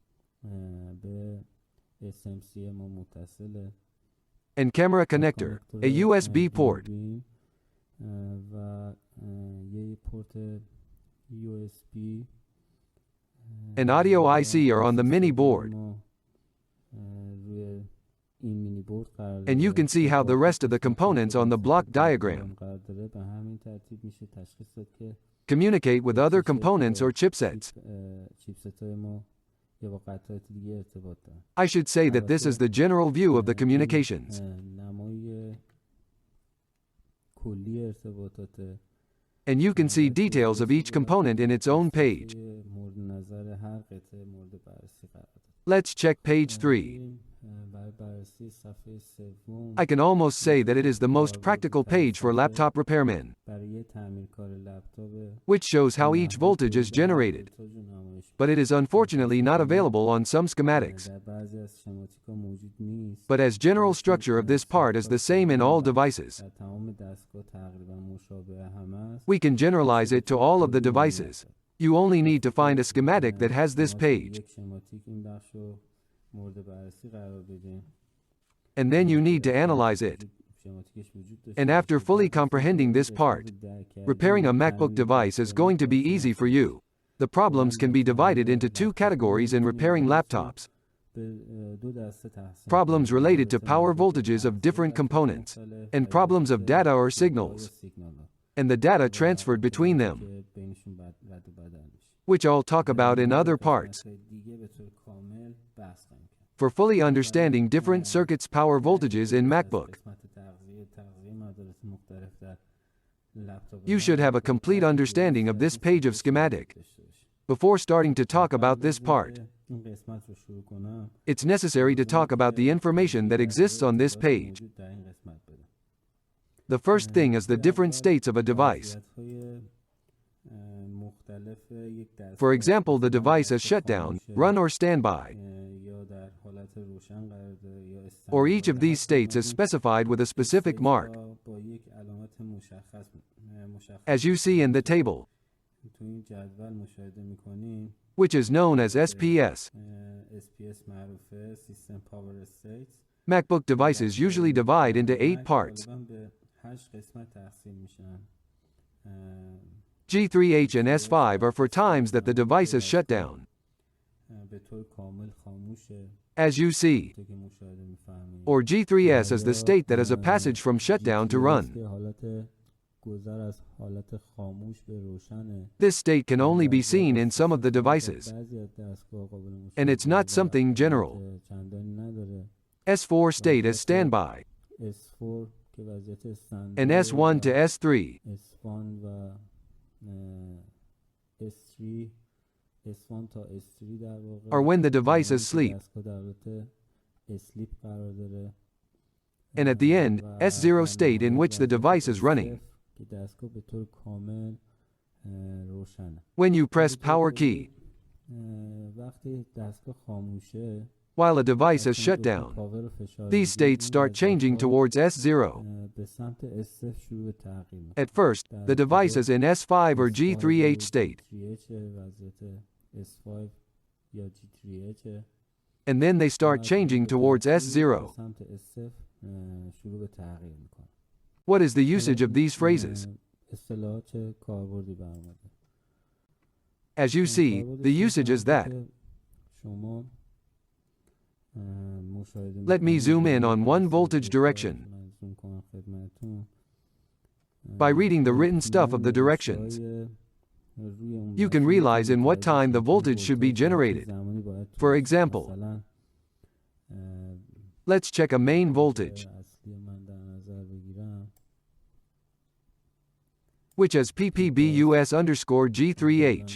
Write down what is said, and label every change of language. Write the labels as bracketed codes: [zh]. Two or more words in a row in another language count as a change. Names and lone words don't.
[en] And camera connector, a USB port, and audio IC are on the mini board. And you can see how the rest of the components on the block diagram communicate with other components or chipsets. [fa] یا با قطعات دیگه ارتباط دارن. [en] I should say that this is the general view of the communications. [fa] نمای کلی ارتباطات [en] And you can see details of each component in its own page. [fa] مورد نظر هر قطعه مورد بررسی قرار داد. [en] Let's check page 3. [fa] برای بررسی صفحه سوم [en] I can almost say that it is the most practical page for laptop repairmen, [fa] برای تعمیرکار لپتاپ [en] which shows how each voltage is generated. [fa] ولتاژ رو نمایش [en] But it is unfortunately not available on some schematics. [fa] در بعضی از شماتیک‌ها موجود نیست. [en] But as general structure of this part is the same in all devices, [fa] در تمام دستگاه تقریبا مشابه هم است. [en] we can generalize it to all of the devices. You only need to find a schematic that has this page, [fa] یک شماتیک این بخش رو مورد بررسی قرار بدیم. [en] and then you need to analyze it. [fa] شماتیکش وجود داشته [en] And after fully comprehending this part, repairing a MacBook device is going to be easy for you. The problems can be divided into two categories in repairing laptops. [fa] دو دسته تقسیم [en] Problems related to power voltages of different components, and problems of data or signals, and the data transferred between them, [fa] که بینشون رد و بدل میشه. [en] which I'll talk about in other parts. [fa] دیگه به طور کامل بحث خواهیم کرد. [en] For fully understanding different circuits' power voltages in MacBook, [fa] قسمت تغذیه مدارس مختلف در لپتاپ [en] you should have a complete understanding of this page of schematic. [fa] داشته باشید. [en] Before starting to talk about this part, [fa] این قسمت رو شروع کنم [en] it's necessary to talk about the information that exists on this page. [fa] موجود در این قسمت بدم. [en] The first thing is the different states of a device. [fa] وضعیت‌های، مختلف یک دستگاه [en] For example, the device is shut down, run or standby, [fa] یا در حالت روشن قرار داره یا [en] or each of these states is specified with a specific mark, [fa] با یک علامت مشخص [en] as you see in the table, [fa] تو این جدول مشاهده می‌کنیم. [en] which is known as SPS. SPS معروفه System Power States. MacBook devices usually divide into 8 parts. [fa] غالباً به 8 قسمت تقسیم میشن. [en] G3H and S5 are for times that the device is shut down, [fa] به طور کامل خاموشه [en] as you see, [fa] که مشاهده می‌فهمید. [en] or G3S is the state that is a passage from shutdown to run. [fa] که حالت گذر از حالت خاموش به روشنه. [en] This state can only be seen in some of the devices, [fa] بعضی از دستگاه قابل مشاهده [en] and it's not something general. [fa] که چندانی نداره. [en] S4 state is standby, [fa] S4 که وضعیت استاندارد [en] and S1 to S3 [fa] S1 و S3 S1 تا S3 در واقع [en] are when the device is asleep, [fa] دستگاه در حالت اسلیپ قرار داره. [en] and at the end, S0 state in which the device is running. [fa] که دستگاه به طور کامل روشنه. [en] When you press power key, [fa] وقتی دستگاه خاموشه [en] while a device is shut down, [fa] پاور رو فشار [en] these states start changing towards S0. [fa] به سمت S0 شروع به تغییر می‌کنه. [en] At first, the device is in S5 or G3H state, [fa] وضعیت S5 یا G3H [en] and then they start changing towards S0. [fa] سمت S0 شروع به تغییر می‌کنه. [en] What is the usage of these phrases? [fa] اصطلاحات کاربردی برآمده. [en] As you see, the usage is that. [fa] شما مشاهده [en] Let me zoom in on one voltage direction. [fa] من زوم کنم خدمتتون. [en] By reading the written stuff of the directions, you can realize in what time the voltage should be generated. For example, let's check a main voltage, which is PPBUS_G3H.